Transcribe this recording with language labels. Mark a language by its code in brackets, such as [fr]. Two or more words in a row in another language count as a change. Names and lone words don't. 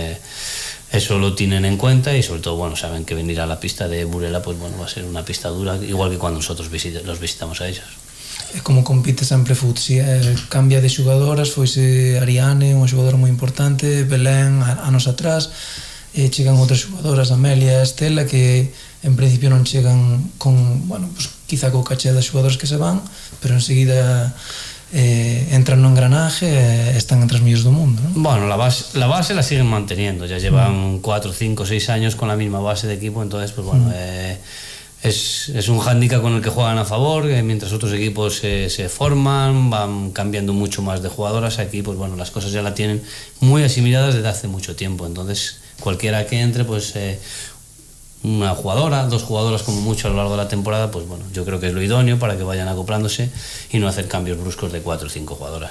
[es] Eso lo tienen en cuenta, y sobre todo bueno, saben que venir a la pista de Burela pues bueno, va a ser una pista dura, igual que cuando nosotros los visitamos a ellos. [gl] É como compite sempre Futsi, cambia de xogadoras, foise Ariane, unha xogadora moi importante, Belén anos atrás, chegan outras xogadoras, Amelia, Estela, que en principio non chegan con, bueno, pues, quizá co caché das xogadoras que se van, pero enseguida entran no engranaje e están entre as mellores do mundo, ¿no? [es] Bueno, la base la siguen manteniendo, ya llevan 4, 5, 6 años con la misma base de equipo, entonces pues bueno, es un hándicap con el que juegan a favor, mientras otros equipos se forman, van cambiando mucho más de jugadoras. Aquí pues bueno, las cosas ya la tienen muy asimiladas desde hace mucho tiempo, entonces cualquiera que entre, pues una jugadora, 2 jugadoras como mucho a lo largo de la temporada, pues bueno, yo creo que es lo idóneo para que vayan acoplándose y no hacer cambios bruscos de 4 o 5 jugadoras.